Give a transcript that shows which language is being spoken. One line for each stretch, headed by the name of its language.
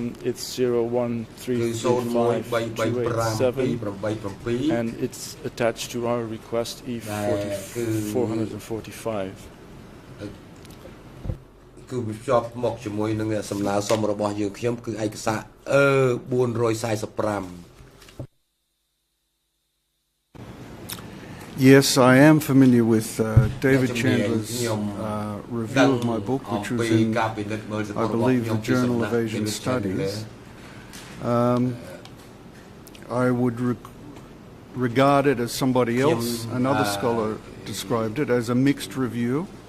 English: It's 013352887, and it's attached to our request E445.
Khmer: គឺវាភ្ជាប់មកជាមួយនឹងសំណើសុំរបស់យើងខ្ញុំគឺឯកសារ445
English: Yes, I am familiar with David Chandler's review of my book, which was in, I believe, the Journal of Asian Studies. I would regard it as somebody else, another scholar described it, as a mixed review.